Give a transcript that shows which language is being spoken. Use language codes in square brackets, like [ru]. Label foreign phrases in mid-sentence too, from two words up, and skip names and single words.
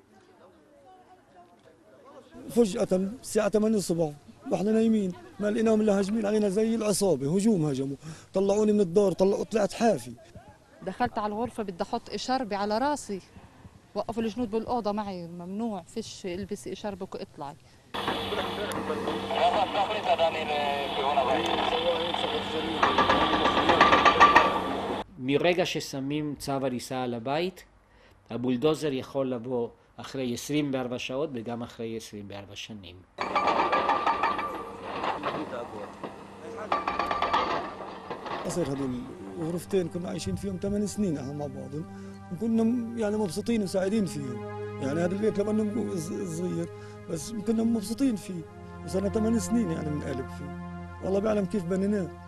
[ar] فجأة الساعة 8 الصبح واحنا نايمين ما لقيناهم الا هاجمين علينا زي العصابة هجوم هجموا طلعوني من الدار طلعت حافي. دخلت على الغرفة بدي احط إشاربي على راسي وقفوا الجنود بالأوضة معي ممنوع فيش البسي إشاربك واطلعي. [he] מרגע ששמים צו הריסה על הבית, הבולדוזר יכול לבוא אחרי 24 שעות וגם אחרי 24 שנים. [ar] أصير هذول غرفتين كنا عايشين فيهم 8 سنين احنا مع بعض وكنا يعني مبسوطين وسعيدين فيهم يعني هذا البيت لما انه صغير بس كنا مبسوطين فيه وصرنا 8 سنين يعني بنقلب فيه والله بيعلم كيف بنيناه.